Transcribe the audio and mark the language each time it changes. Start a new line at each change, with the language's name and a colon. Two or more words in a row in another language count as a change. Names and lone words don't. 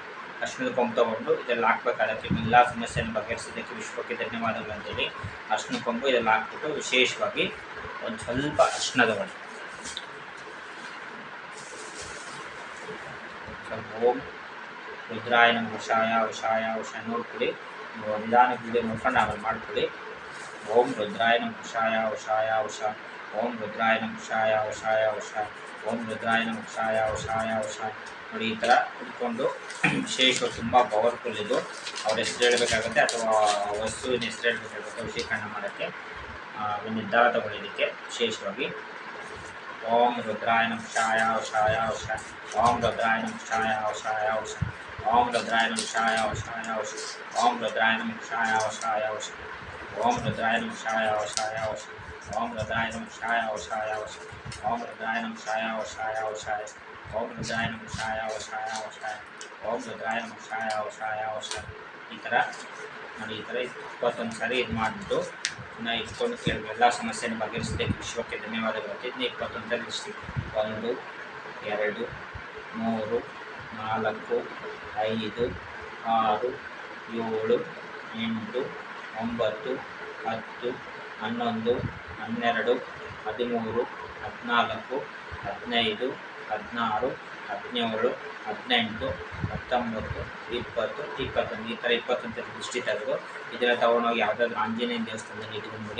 Kannada: ಅರಿಶಿಣದ ಕೊಂಬು ತೊಗೊಂಡು ಇದೆಲ್ಲ ಹಾಕ್ಬೇಕಾದಕ್ಕೆ ಎಲ್ಲ ಸಮಸ್ಯೆಯನ್ನು ಬಗೆಹರಿಸಿದ್ದಕ್ಕೆ ವಿಶ್ವಕ್ಕೆ ಧನ್ಯವಾದಗಳು ಅಂತೇಳಿ ಅರಿಶಿಣ ಕೊಂಬು ಇದೆಲ್ಲ ಹಾಕ್ಬಿಟ್ಟು ವಿಶೇಷವಾಗಿ ಒಂದು ಸ್ವಲ್ಪ ಅರಿಶಿಣ ತೊಗೊಳ್ಳಿ. ಸ್ವಲ್ಪ
Sanskrit: ಓಂ ರುದ್ರಾಯ ನಮಃ ವಶಾಯ ವಶಾಯ ವಶಾಯ
Kannada: ನೋಡ್ಕೊಳ್ಳಿ. ನಿಧಾನ ವಿಡಿಯೋ ನೋಡ್ಕೊಂಡು ಆಮೇಲೆ ಮಾಡ್ಕೊಳ್ಳಿ.
Sanskrit: ಓಂ ರುದ್ರಾಯ ನಮಃ ವಶಾಯ ವಶಾಯ ವಶಾಯ, ಓಂ ರುದ್ರಾಯ ನಮಃ ವಶಾಯ ವಶಾಯ ವಶಾಯ, ಓಂ ರುದ್ರಾಯ ನಮಃ ವಶಾಯ ವಶಾಯ ವಶಾಯ.
Kannada: ನೋಡಿ ಈ ಥರ ಇಟ್ಕೊಂಡು ವಿಶೇಷವಾಗಿ ತುಂಬ ಪವರ್ಫುಲ್ ಇದು. ಅವ್ರ ಹೆಸರು ಹೇಳಬೇಕಾಗುತ್ತೆ ಅಥವಾ ವಸ್ತುವಿನ ಹೆಸರು ಹೇಳಬೇಕಾಗುತ್ತೆ ವಶೀಕರಣ ಮಾಡೋಕ್ಕೆ. ನಿರ್ಧಾರ ತಗೊಳ್ಳಿದ್ದಕ್ಕೆ ವಿಶೇಷವಾಗಿ
Sanskrit: ಓಂ ರುದ್ರಾಯ ನಮಃ ವಶಾಯ ವಶಾಯ ವಶಾಯ, ಓಂ ರುದ್ರಾಯ ನಮಃ ವಶಾಯ ವಶಾಯ ವಶಾಯ, ಓಂ ರುದ್ರಾಯ ನಮಃ ವಶಾಯ ವಶಾಯ ವಶಾಯ, ಓಂ ರುದ್ರಾಯ ನಮಃ ವಶಾಯ ವಶಾಯ ವಶಾಯ, ಓಂ ರುದ್ರಾಯ ನಮಃ ವಶಾಯ ವಶಾಯ ವಶಾಯ, ಓಂ ರುದ್ರಾಯ ನಮಃ ವಶಾಯ ವಶಾಯ ವಶಾಯ, ಓಂ ರುದ್ರಾಯ ನಮಃ ವಶಾಯ ವಶಾಯ ವಶಾಯ, ಓಂ ರುದ್ರಾಯ ನಮಃ ವಶಾಯ ವಶಾಯ ವಶಾಯ, ಓಂ ರುದ್ರಾಯ ನಮಃ ವಶಾಯ ವಶಾಯ ವಶಾಯ.
Kannada: ಈ ಥರ ನೋಡಿ ಈ ಥರ 21 ಸಾರಿ ಇದು ಮಾಡಿಬಿಟ್ಟು ಇನ್ನು ಇಟ್ಕೊಂಡು ಕೇಳಬೇಕು. ಎಲ್ಲ ಸಮಸ್ಯೆಯನ್ನು ಬಗೆಹರಿಸಿದ್ದಕ್ಕೆ ವಿಶ್ವಕ್ಕೆ ಧನ್ಯವಾದಗಳು. ಇದನ್ನ 21 ಲಿಸ್ಟಿ 1 2 3 4 5 6 7 8 9 10 11 12 13 14 15 16 17 18 19 19 20 21 ಈ ಥರ 21 ದೃಷ್ಟಿ ತೆಗೆದು ಇದನ್ನು ತೊಗೊಂಡೋಗಿ ಯಾವುದಾದ್ರೂ ಆಂಜನೇಯ ದೇವಸ್ಥಾನದಲ್ಲಿ ಇಟ್ಕೊಂಡ್ಬಿಡಿ.